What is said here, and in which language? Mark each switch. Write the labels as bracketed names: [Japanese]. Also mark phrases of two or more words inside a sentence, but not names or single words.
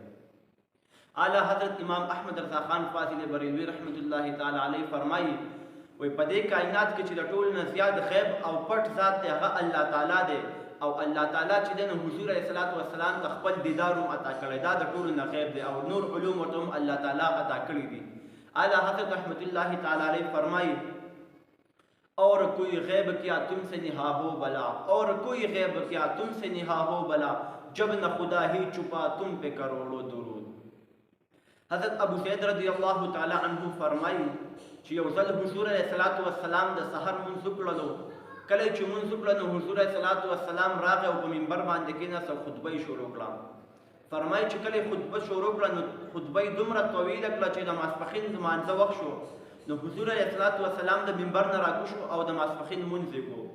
[Pashto] اعلی حضرت امام احمد رضا خان فاضل بریلوی [Arabic] رحمت الله تعالی علیه [Pashto] فرمایي وی په دې کائنات کې چې د ټول نه زیات غیب او پټ ذات دی هغه الله تعالی دی او الله تعالی چې دی نو حضور [Arabic] علیه الصلاۃ والسلام [Pashto] ته خپل دیدار هم عطا کړی دا د ټولو نه غیب دی او نور علوم ورته هم الله تعالی عطا کړي دي. [Urdu] اعلی حضرت [Arabic] رحمت الله تعالی علیه [Urdu] فرمایي اور کوئی غیب کیا تم سے نہا ہو بلا اور کوئی غیب کیا تم سے نہا ہو بلا جب نہ خدا ہی چھپا تم پہ کروڑوں درود. [Pashto] حضرت ابو سعید [Arabic] رضی اللہ تعالی عنہ [Pashto] فرمائی چې یو ځل حضور [Arabic] علیه الصلاۃ والسلام [Pashto] د سحر مونځ وکړلو کله چې مونځ وکړه نو حضور [Arabic] علیه الصلاۃ والسلام [Pashto] راغی او په منبر باندې کېناست او خطبه یې شروع کړه. فرمایي چې کله یې خطبه شروع کړه نو خطبه یې دومره طویله کړه چې د ماسپښین لمانځه وخت شو نو حضور [Arabic] علیه الصلاۃ والسلام [Pashto] د منبر نه راکوز شو او د ماسپښین لمونځ یې کړو.